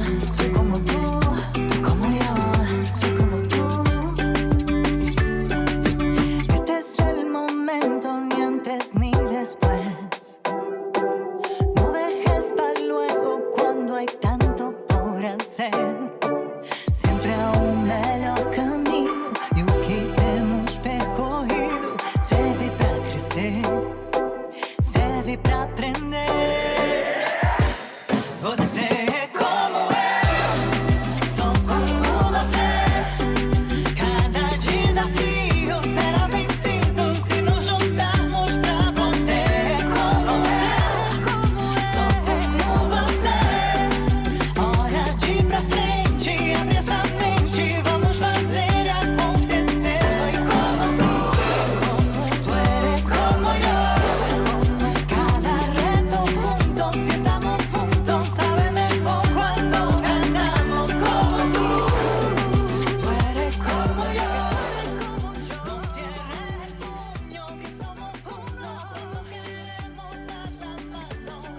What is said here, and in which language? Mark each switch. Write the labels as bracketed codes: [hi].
[es] Soy como tú como yo. Soy como tú. Este es el momento, ni antes ni después. No dejes para luego cuando hay tanto por hacer. [pt] Sempre há melhor caminho e o que temos percorrido serve pra crescer, serve pra aprender. Você é como eu, sou como você. Cada desafio será vencido se nos juntarmos pra você. É como eu, sou como você. Olha de pra frente, abre essa mente, vamos fazer acontecer. [es] Soy como tú eres como yo. Cada reto juntos, si estamos juntos, sabe mejor cuando ganamos. Como tú eres como yo. No cierres el puño, que somos uno cuando queremos dar la mano.